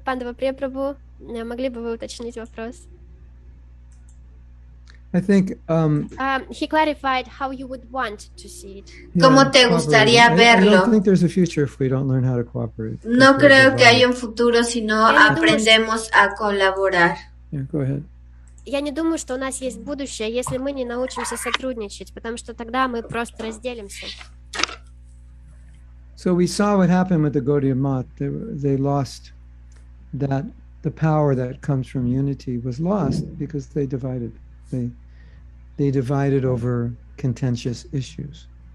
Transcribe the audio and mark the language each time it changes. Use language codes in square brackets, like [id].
[ru] Пандава Прия Прабhu, могли бы вы уточнить вопрос? [en] I think he clarified how you would want to see it. [es] ¿Cómo te gustaría verlo? [en] I don't think there's a future if we don't learn how to cooperate. [es] No creo que haya un futuro si no aprendemos a colaborar. [en] Yeah, go ahead. [ru] Я не думаю, что у нас есть будущее, если мы не научимся сотрудничать, потому что тогда мы просто разделимся. [en] So we saw what happened with the Gaudiya Math. They lost that the power that comes from unity was lost because they divided. They divided over contentious issues.